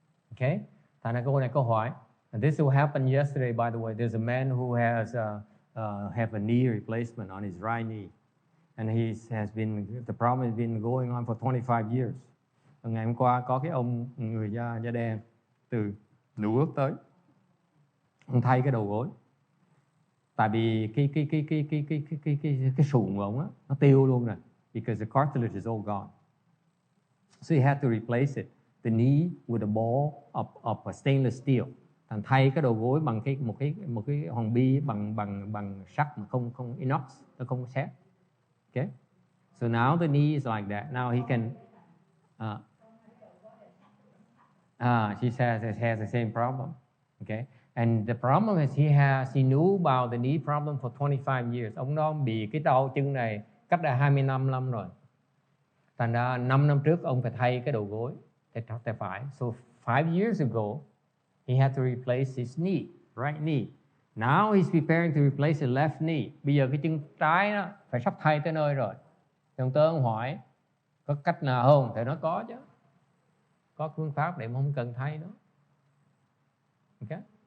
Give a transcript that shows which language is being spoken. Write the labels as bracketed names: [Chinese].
[English] Okay? [Vietnamese] Thành ra câu này câu hỏi. [English] And this will happen yesterday, by the way. There's a man who has have a knee replacement on his right knee. And the problem has been going on for 25 years. [Vietnamese] Ngày hôm qua có cái ông người da đen từ nửa bước tới. Ông thay cái đầu gối. Tại vì cái sụn của ông á, nó tiêu luôn rồi. [English] Because the cartilage is all gone. So he had to replace it. The knee with a ball of stainless steel. [Vietnamese] Thành thay cái đầu gối bằng một cái hòn bi bằng sắt mà không inox, nó không sét. [English] Okay? So now the knee is like that. Now he can she says he has the same problem. Okay? And the problem is he knew about the knee problem for 25 years. [Vietnamese] Ông đó bị cái đau chân này cách đã 25 năm rồi. Thành ra 5 năm trước ông phải thay cái đầu gối tay phải. [English] So 5 years ago he had to replace his knee, right knee. Now he's preparing to replace his left knee. [Vietnamese] Bây giờ cái chân trái đó phải sắp thay tới nơi rồi. Thì ông hỏi có cách nào không? Thì nó có chứ. Có phương pháp để mà không cần thay nữa. Okay?